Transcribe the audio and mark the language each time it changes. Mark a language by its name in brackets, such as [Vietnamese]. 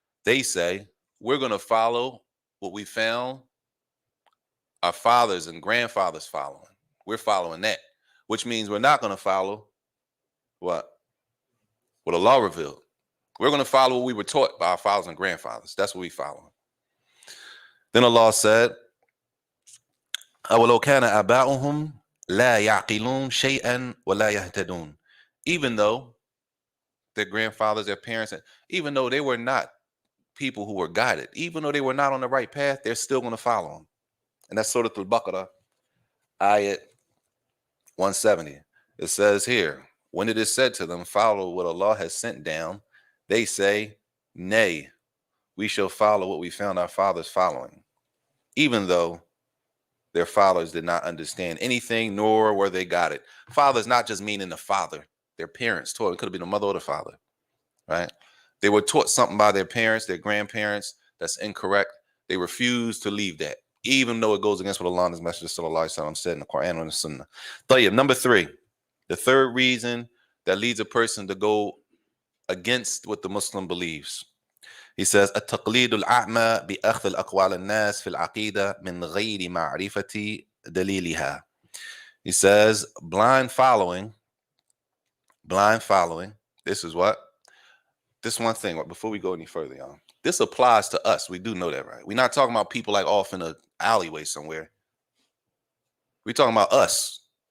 [English] They say, we're going to follow what we found our fathers and grandfathers following. We're following that, which means we're not going to follow what Allah revealed. We're going to follow what we were taught by our fathers and grandfathers. That's what we follow. Then Allah said, [Arabic] أَوَلَوْ كَانَ آبَاؤُهُمْ لَا يَعْقِلُونَ شَيْئًا وَلَا يَهْتَدُونَ. [English] Even though their grandfathers, their parents, even though they were not people who were guided, even though they were not on the right path, they're still going to follow them. And that's Surah Al-Baqarah, ayat 170. It says here, when it is said to them, follow what Allah has sent down, they say, nay, we shall follow what we found our fathers following, even though their fathers did not understand anything, nor were they guided. Fathers not just meaning the father, their parents taught. It could have been the mother or the father, right? They were taught something by their parents, their grandparents, that's incorrect. They refused to leave that, even though it goes against what Allah and His Messenger sallallahu alaihi wasallam said in the Quran and the Sunnah. Tayyib, number 3, the third reason that leads a person to go against what the Muslim believes. He says, [Arabic] التقليد الأعمى بأخذ الأقوال الناس في العقيدة من غير معرفة دليلها. [English] He says, blind following This is what? This one thing, before we go any further, y'all. This applies to us. We do know that, right? We're not talking about people like off in an alleyway somewhere. We're talking about us.